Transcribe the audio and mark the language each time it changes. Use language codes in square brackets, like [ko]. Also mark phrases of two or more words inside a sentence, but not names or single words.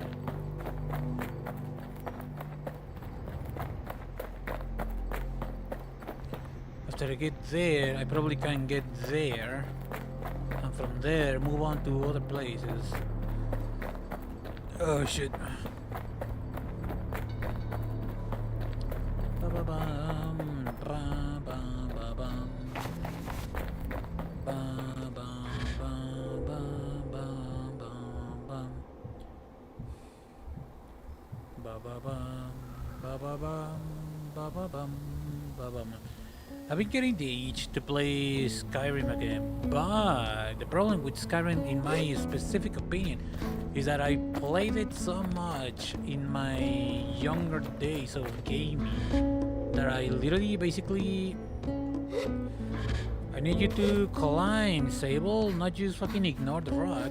[en] After I get there, I probably can get there, and from there move on to other places. Oh shit. Ba-ba-bum, ba-ba-ba-bum. Ba-ba-ba-ba-ba-ba-bum. Ba-ba-bum, ba-ba-bum, ba-ba-bum, ba-bum. I've been getting the itch to play Skyrim again, but the problem with Skyrim, in my specific opinion, is that I played it so much in my younger days of gaming that I literally basically I need you to climb, Sable, not just fucking ignore the rock.